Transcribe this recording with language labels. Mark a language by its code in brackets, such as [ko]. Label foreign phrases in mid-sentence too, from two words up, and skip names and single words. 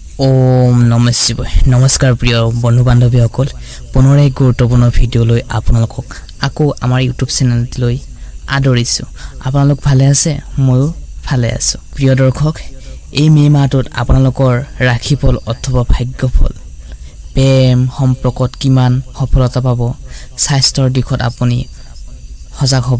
[sa] ओम नमः शिवाय [as] নমস্কাৰ প্ৰিয় বন্ধু বান্ধৱীসকল পুনৰ এক গুৰুত্বপূৰ্ণ ভিডিও লৈ আপোনালোকক আকৌ আমাৰ ইউটিউব চেনেললৈ আদৰিছো আপোনালোক ভালে আছে ময়ো ভালে আছো প্ৰিয় দৰ্শক এই মে মাহটোত আপোনালোকৰ ৰাখিফল অথবা ভাগ্যফল প্ৰেম সম্পৰ্কত কিমান সফলতা পাব স্বাস্থ্যৰ দিশত আপুনি সজাগ হ'ব